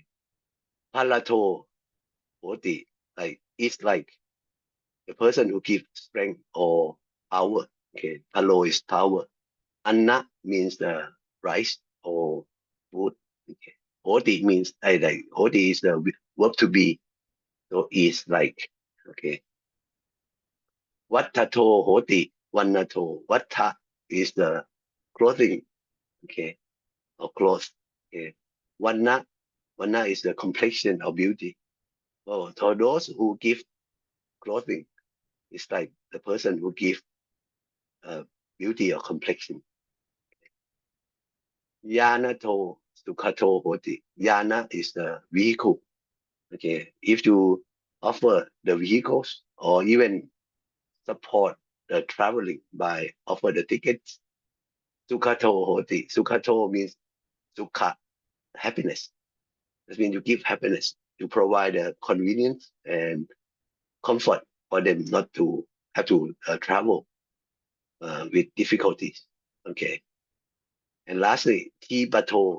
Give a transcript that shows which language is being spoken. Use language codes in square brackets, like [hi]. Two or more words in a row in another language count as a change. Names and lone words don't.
[pi] Palato, hoti, [en] like it's like the person who gives strength or power. Okay. Palo is power. Anna means the rice or food. Okay. Hoti means like hoti is the verb to be. So it's like okay. [pi] Wattato hoti wannato. [en] Watta is the clothing. Okay. Or clothes. Okay. Wanna is the complexion or beauty. Oh, so those who give clothing is like the person who give uh, beauty or complexion. [pi] Yanato sukhato hoti. [en] Yana is the vehicle. Okay, if you offer the vehicles or even support the traveling by offer the tickets, [pi] sukhato hoti. [en] Sukhato means sukha, happiness. That means you give happiness. You provide a convenience and comfort for them not to have to travel with difficulties. Okay. And lastly, tipato.